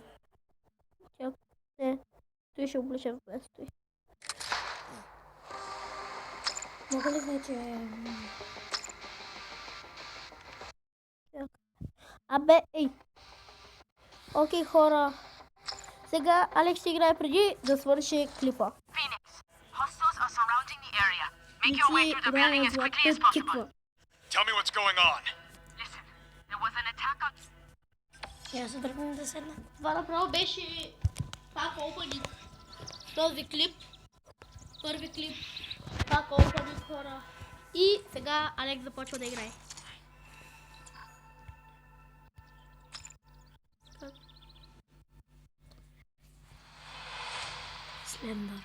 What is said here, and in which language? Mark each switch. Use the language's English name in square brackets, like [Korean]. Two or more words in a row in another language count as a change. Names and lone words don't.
[Bulgarian] Не, той ще облечем вместо. Мога ли вече... Абе, ей! Окей, хора. Сега Алекс ще играе преди да свърши клипа. [English] Phoenix, hostiles are surrounding the area. Make your way through the building as quickly as possible. Tell me what's going on. Listen, there was an attack on... [Bulgarian] Я се тръгвам да седна. Това направо беше пак опенинг. Този клип. Първи клип. Пак опенинг, хора. И сега Алекс започва да играе. Слендър.